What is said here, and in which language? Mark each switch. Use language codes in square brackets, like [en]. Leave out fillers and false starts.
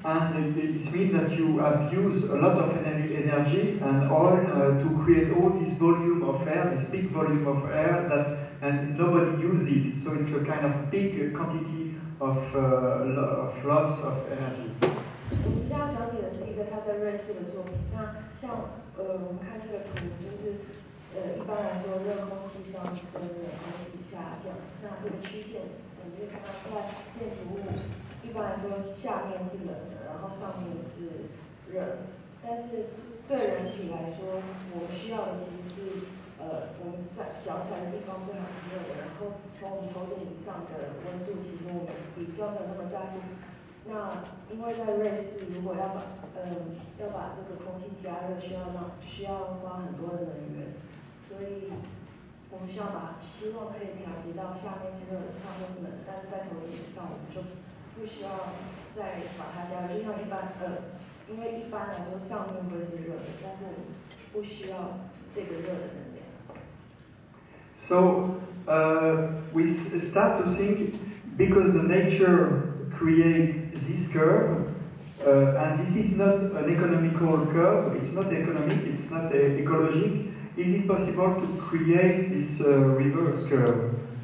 [en] and it means that you have used a lot of energy and oil to create all this volume of air, this big volume of air and nobody uses. So it's a kind of big quantity of loss of energy. [zh] 我们要讲解的是一个他在瑞士的作品。那像我们看这个图，就是一般来说热空气上升，冷空气下降。那这个曲线，我们可以看到在建筑物一般来说下面是冷的，然后上面是热的。但是对人体来说，我们需要的其实是我们在脚踩的地方最好是热的，然后从我们头顶以上的温度，其实我们比较没有那么在乎。那因为在瑞士，如果要把这个空气加热，需要花很多的能源，所以我们希望可以调节到下面是热的，上面是冷的，但是在头顶以上我们就不需要再把它加热，就像因为一般来说上面会是热的，但是我们不需要这个热的能量。 [en] So we start to think because the nature create this curve, and this is not an economical curve, it's not economic, it's not ecologic. Is it possible to create this reverse curve?